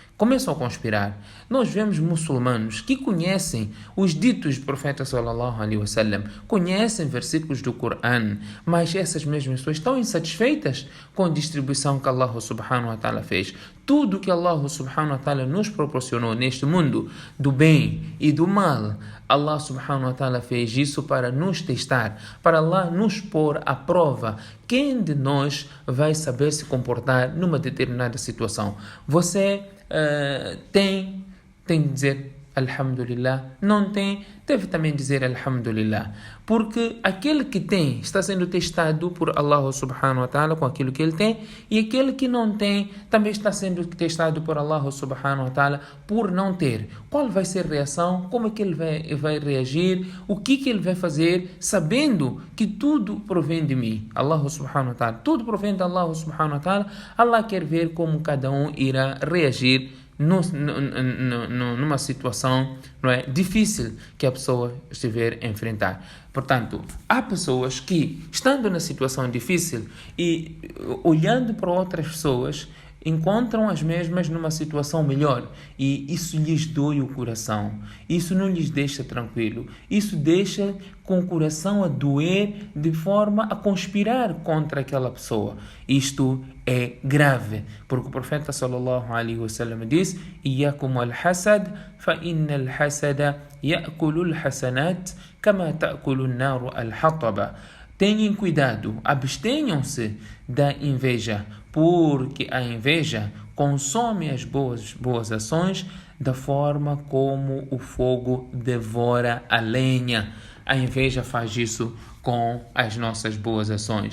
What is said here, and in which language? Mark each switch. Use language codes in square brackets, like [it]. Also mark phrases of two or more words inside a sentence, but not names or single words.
[pt] Nós vemos muçulmanos que conhecem os ditos do profeta [ar] صلى الله عليه وسلم, [pt] conhecem versículos do Corão, mas essas mesmas pessoas estão insatisfeitas com a distribuição que [ar] الله سبحانه وتعالى [pt] fez. Tudo que [ar] الله سبحانه وتعالى [pt] nos proporcionou neste mundo, do bem e do mal, [ar] الله سبحانه وتعالى [pt] fez isso para nos testar, para Allah nos pôr à prova. Quem de nós vai saber se comportar numa determinada situação? Você tem de dizer Alhamdulillah, não tem, deve também dizer Alhamdulillah, porque aquele que tem está sendo testado por [ar] الله سبحانه وتعالى [pt] com aquilo que ele tem, e aquele que não tem também está sendo testado por [ar] الله سبحانه وتعالى [pt] por não ter. Qual vai ser a reação? Como é que ele vai reagir? O que ele vai fazer, sabendo que tudo provém de mim, [ar] الله سبحانه وتعالى, [pt] tudo provém de [ar] الله سبحانه وتعالى. [pt] Allah quer ver como cada um irá reagir numa situação, não é, difícil que a pessoa estiver a enfrentar. Portanto, há pessoas que, estando na situação difícil e olhando para outras pessoas, encontram as mesmas numa situação melhor, e isso lhes dói o coração, isso não lhes deixa tranquilo, isso deixa com o coração a doer de forma a conspirar contra aquela pessoa. Isto é grave, porque o profeta [ar] صلى الله عليه وسلم [pt] diz: [ar] "إياكم الحسد فإن الحسد يأكل الحسنات كما تأكل النار الحطب." [pt] Tenham cuidado, abstenham-se da inveja, porque a inveja consome as boas ações da forma como o fogo devora a lenha. A inveja faz isso com as nossas boas ações.